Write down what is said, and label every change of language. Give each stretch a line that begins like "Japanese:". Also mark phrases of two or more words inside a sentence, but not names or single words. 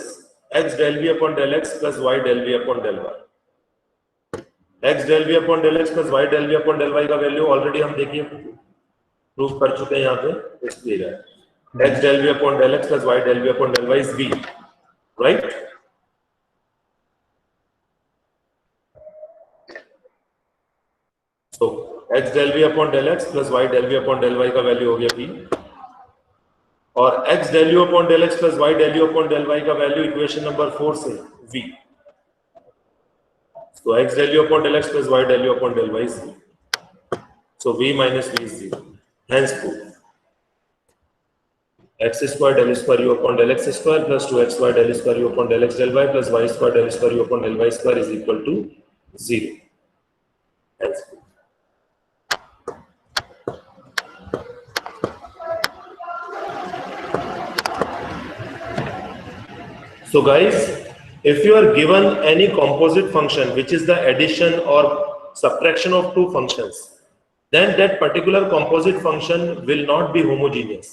English: X del v upon del x plus y del v upon del y. X del v upon del x plus y del v upon del y
Hindi: का
English: value already
Hindi: हम देखिए प्रूफ कर चुके हैं यहाँ पे, इस क्लियर है.
English: X del v upon del x plus y del v upon del y is b, right? So x del v upon del x plus y del v upon del y का वैल्यू
Hindi: हो गया
English: b. और x del u upon del x plus y del u upon del y का वैल्यू इक्वेशन नंबर 4 से v. So x del u upon del x plus y del u upon del y is v. So v minus v is 0. Hence proof. X square del square u upon del x square plus 2xy del square u upon del x del y plus y square del square u upon del y square is equal to 0. Hence proof. So guys, if you are given any composite function which is the addition or subtraction of two functions, then that particular composite function will not be homogeneous.